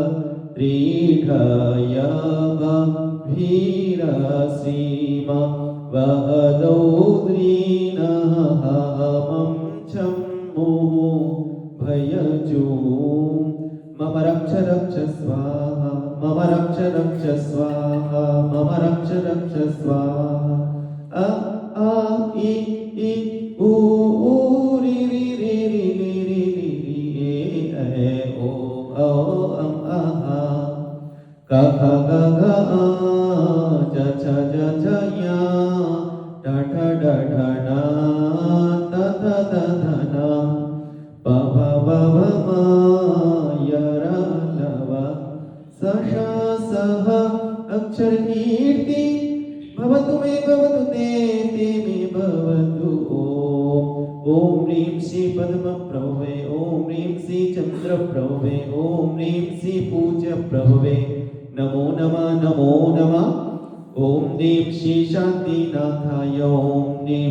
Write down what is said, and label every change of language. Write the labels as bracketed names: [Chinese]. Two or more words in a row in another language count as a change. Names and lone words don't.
[Sanskrit] त्रीढयभीरसीम वहदौ द्रीनः हमं छम्मुः भयजूं मम रक्ष रक्ष स्वाहा मम रक्ष रक्ष स्वाहा मम रक्ष रक्ष स्वाहा अ आ इ उ रि रि रि रि रि रि रि ए ओ औ अं अः क ख ग घ आ च छ ज झ या ठ ठ ड ढ ण त थ थ ध न प भ भ भ म य र ल व स ष स सः अक्षरकीर्ति भवतु मे भवतु ते मे भवतु ॐ ह्रीं श्री पद्मप्रभवे ॐ ह्रीं श्री चन्द्रप्रभवे ॐ ह्रीं श्री पूज्यप्रभवे नमो नमः नमो नमः ॐ ह्रीं श्री शान्तिनाथाय ॐ ह्रीं